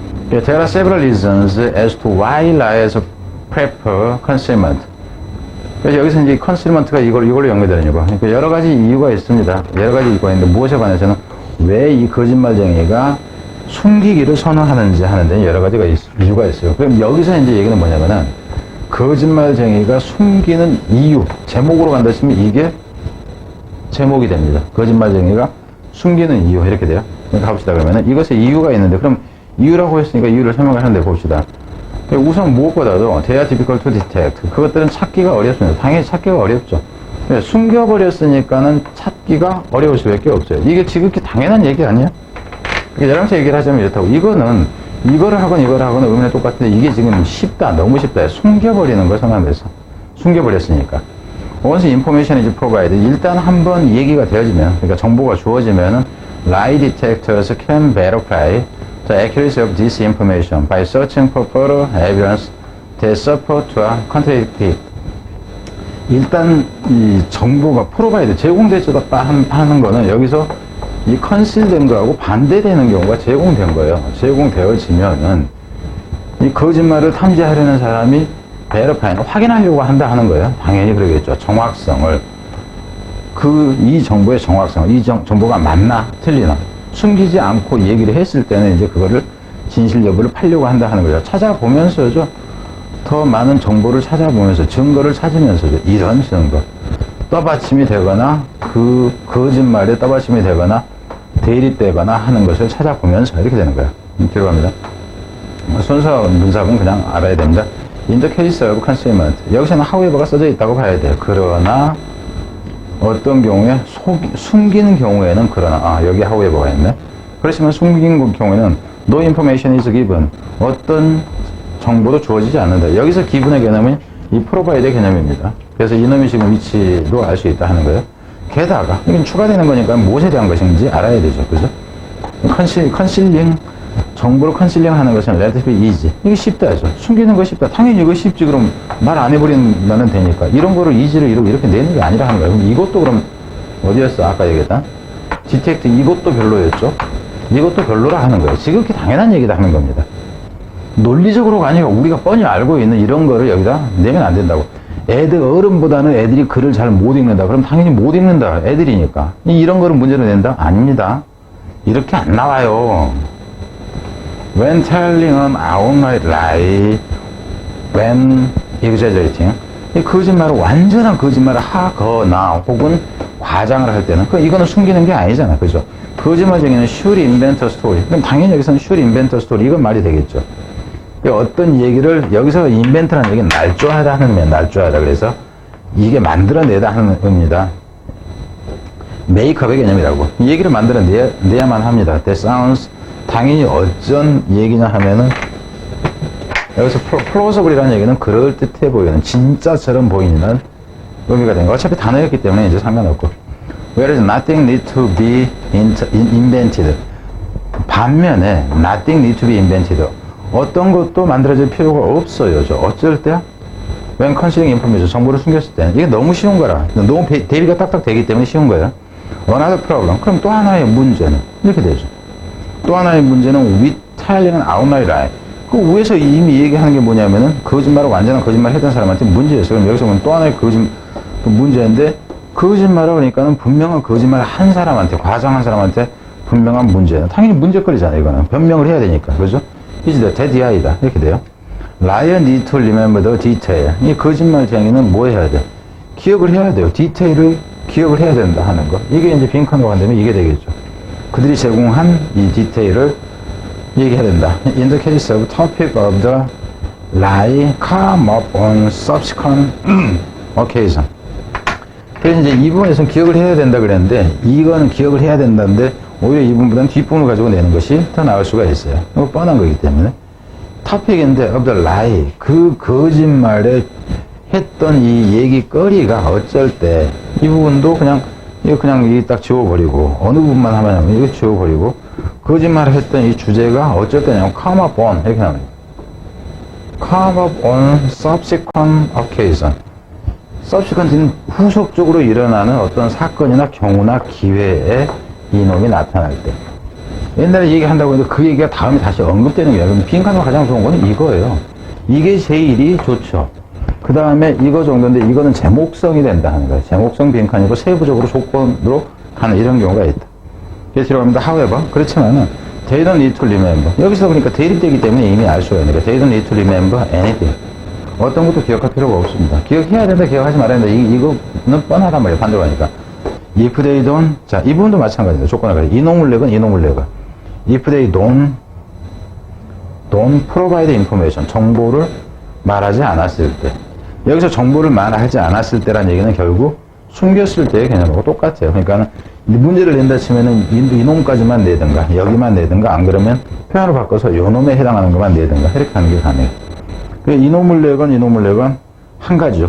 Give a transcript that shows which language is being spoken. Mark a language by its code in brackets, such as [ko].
[en] There are several reasons as to why liars prefer concealment. [ko] 그래서 여기서 이제 concealment가 이걸로 연결되는 거. 그러니까 여러 가지 이유가 있습니다. 여러 가지 이유가 있는데 무엇에 관해서는 왜 이 거짓말쟁이가 숨기기를 선호하는지 하는데 여러 가지가 이유가 있어요. 그럼 여기서 이제 얘기는 뭐냐면은 거짓말쟁이가 숨기는 이유, 제목으로 간다 치면 이게 제목이 됩니다. 거짓말쟁이가 숨기는 이유 이렇게 돼요. 가봅시다. 그러면은 이것에 이유가 있는데 그럼 이유라고 했으니까 이유를 설명을 하는데 봅시다. 우선 무엇보다도 [en] they are difficult to detect. [ko] 그것들은 찾기가 어렵습니다. 당연히 찾기가 어렵죠. 숨겨버렸으니까는 찾기가 어려울 수밖에 없어요. 이게 지극히 당연한 얘기 아니야? 여러분한테 얘기를 하자면 이렇다고. 이거를 하거나 의미는 똑같은데 이게 지금 쉽다. 너무 쉽다. 숨겨버리는 걸 선언해서. 숨겨버렸으니까. [en] once information is provided, [ko] 일단 한번 얘기가 되어지면, 그러니까 정보가 주어지면은 [en] lie detectors can verify the accuracy of this information by searching for further evidence that support or contradict. [ko] 일단 이 정보가 프로바이드 제공되었다 하는 거는 여기서 이 컨실된 거하고 반대되는 경우가 제공된 거예요. 제공되어지면은 이 거짓말을 탐지하려는 사람이 베러파이는 확인하려고 한다 하는 거예요. 당연히 그러겠죠. 정확성을. 이 정보의 정확성, 이 정보가 맞나, 틀리나. 숨기지 않고 얘기를 했을 때는 이제 그거를 진실 여부를 팔려고 한다 하는 거죠. 찾아보면서죠. 더 많은 정보를 찾아보면서, 증거를 찾으면서죠. 이런 증거. 떠받침이 되거나, 그 거짓말에 떠받침이 되거나, 대립되거나 하는 것을 찾아보면서 이렇게 되는 거예요. 들어갑니다. 순서 문sab은 그냥 알아야 됩니다. [en] In the case of concealment. [ko] 여기서는 however가 써져 있다고 봐야 돼요. 그러나 어떤 경우에 숨기는 경우에는 그러나 여기 however가 있네. 그렇지만 숨긴 경우에는 [en] no information is given. [ko] 어떤 정보도 주어지지 않는다. 여기서 given의 개념은 이 provide의 개념입니다. 그래서 이놈이 지금 위치도 알 수 있다 하는 거예요. 게다가 이건 추가되는 거니까 무엇에 대한 것인지 알아야 되죠. 그죠? 컨실링 정보를 컨실링 하는 것은 [en] relatively easy. [ko] 이게 쉽다죠. 숨기는 거 쉽다. 당연히 이거 쉽지. 그럼 말 안 해버리면 되니까. 이런 거를 easy를 이렇게 내는 게 아니라 하는 거예요. 그럼 이것도 그럼 어디였어? 아까 얘기했던 detect 이것도 별로였죠. 이것도 별로라 하는 거예요. 지극히 당연한 얘기다 하는 겁니다. 논리적으로가 아니라 우리가 뻔히 알고 있는 이런 거를 여기다 내면 안 된다고. 어른보다는 애들이 글을 잘 못 읽는다. 그럼 당연히 못 읽는다. 애들이니까. 이런 거를 문제로 낸다? 아닙니다. 이렇게 안 나와요. [en] When telling an outright lie, when exaggerating. [ko] 이 거짓말을, 완전한 거짓말을 하거나 혹은 과장을 할 때는, 이거는 숨기는 게 아니잖아. 그죠? 거짓말쟁이는 [en] should invent a story. [ko] 그럼 당연히 여기서는 [en] should invent a story. [ko] 이건 말이 되겠죠. 어떤 얘기를, 여기서 invent라는 얘기는 날조하다 하는 의미야. 날조하다. 그래서 이게 만들어내다 하는 의미입니다. 메이크업의 개념이라고. 이 얘기를 만들어내야만 합니다. [en] That sounds, [ko] 당연히 어쩐 얘기냐 하면은, 여기서 plausible이라는 얘기는 그럴듯해 보이는, 진짜처럼 보이는 의미가 된 거. 어차피 단어였기 때문에 이제 상관없고. [en] Whereas nothing need to be invented. [ko] 반면에 [en] nothing need to be invented. [ko] 어떤 것도 만들어질 필요가 없어요. 어쩔 때? [en] When concealing information, [ko] 정보를 숨겼을 때. 이게 너무 쉬운 거라. 너무 대비가 딱딱 되기 때문에 쉬운 거예요. [en] Another problem. [ko] 그럼 또 하나의 문제는 이렇게 되죠. 또 하나의 문제는 [en] with telling an outright lie. [ko] 그 위에서 이미 얘기하는 게 뭐냐면은 거짓말을 완전한 거짓말 했던 사람한테 문제였어요. 그럼 여기서 보면 또 하나의 문제인데 거짓말을 그러니까는 분명한 거짓말을 한 사람한테, 과장한 사람한테 분명한 문제예요. 당연히 문제거리잖아요. 이거는 변명을 해야 되니까. 그죠? [en] is the dead eye이다. [ko] 이렇게 돼요. [en] Liar need to remember the detail. [ko] 이 거짓말쟁이는 뭐 해야 돼? 기억을 해야 돼요. 디테일을 기억을 해야 된다 하는 거. 이게 이제 빈칸으로 간다면 이게 되겠죠. 그들이 제공한 이 디테일을 얘기해야 된다. [en] In the case of topic of the lie come up on subsequent occasion. [ko] 그래서 이제 이 부분에서는 기억을 해야 된다 그랬는데, 이거는 기억을 해야 된다는데, 오히려 이 부분보다는 뒷부분을 가지고 내는 것이 더 나을 수가 있어요. 이거 뻔한 거기 때문에. [en] topic of the lie. [ko] 그 거짓말에 했던 이 얘기거리가 어쩔 때, 이 부분도 그냥 이거 딱 지워버리고, 어느 부분만 하면 이거 지워버리고, 거짓말을 했던 이 주제가 어쩔 때냐면, [en] come up on, [ko] 이렇게 나옵니다. [en] come up on subsequent occasion. [ko] subsequent는 후속적으로 일어나는 어떤 사건이나 경우나 기회에 이놈이 나타날 때. 옛날에 얘기한다고 해도 그 얘기가 다음에 다시 언급되는 거예요. 그럼 빈칸으로 가장 좋은 건 이거예요. 이게 제일이 좋죠. 그 다음에 이거 정도인데 이거는 제목성이 된다 하는 거예요. 제목성 빈칸이고 세부적으로 조건으로 가는 이런 경우가 있다. 그래서 들어갑니다. however. 그렇지만은 [en] they don't need to remember. [ko] 여기서 보니까 대립되기 때문에 이미 알 수가 있는 거예요. [en] they don't need to remember anything. [ko] 어떤 것도 기억할 필요가 없습니다. 기억해야 된다, 기억하지 말아야 된다. 이거는 뻔하단 말이에요. 반대로 하니까. [en] If they don't, [ko] 자, 이 부분도 마찬가지입니다. 조건을 가지고. 이노물렉은. [en] If they don't provide information. [ko] 정보를 말하지 않았을 때. 여기서 정보를 말하지 않았을 때란 얘기는 결국 숨겼을 때의 개념하고 똑같아요. 그러니까 문제를 낸다 치면은 이놈까지만 내든가, 여기만 내든가, 안 그러면 표현을 바꿔서 요놈에 해당하는 것만 내든가, 이렇게 하는 게 가능해요. 이노물렉은 한 가지죠.